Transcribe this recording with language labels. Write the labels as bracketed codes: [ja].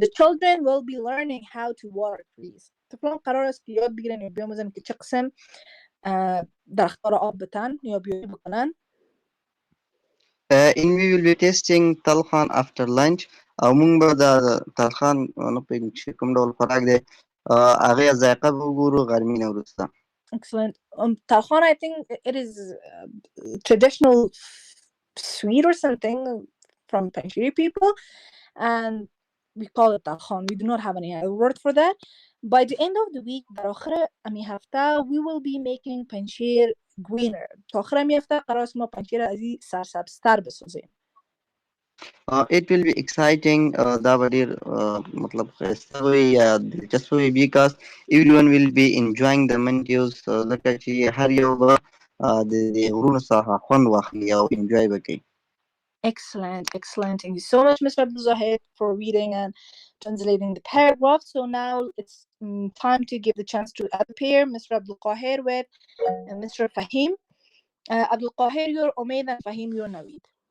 [en] The children will be learning how to water trees. [fa] طفلان قرار است که یاد بگیرن یا بیاموزن که چه قسم درخت‌ها را آب بدن یا بیایی بکنن. [en] And we will be tasting talkhan after lunch. [ps] مونږ به د talkhan نه پوهېږم چې کوم ډول خوراک دی هغې ذایقه به وګورو غرمې نه وروسته. [en] Excellent. Talkhan, I think it is traditional sweet or something from Panjshiri people, and we call it talkhan. We do not have any other word for that. By the end of the week, [fa] در آخر امی هفته [en] we will be making panjshir greener. [fa] تا آخر امی هفته قرار است ما پنجشیر از این سرسبزتر بسازیم. [en] It will be exciting. [ps] دا به ډېر مطلب ښایسته وي یا دلچسپه وي [en] because everyone will be enjoying the mangoes. [ps] ځکه چې هر یو به د دې غرونو څخه خوند واخلي او انجوای به کوي. [en] Excellent. Thank you so much, Mr. Abdul Zahid, for reading and translating the paragraph. So now it's time to give the chance to other pair, Mr. Abdul Qahir with Mr. Fahim. Abdul Qahir, you're Omid, and Fahim, you're Navid.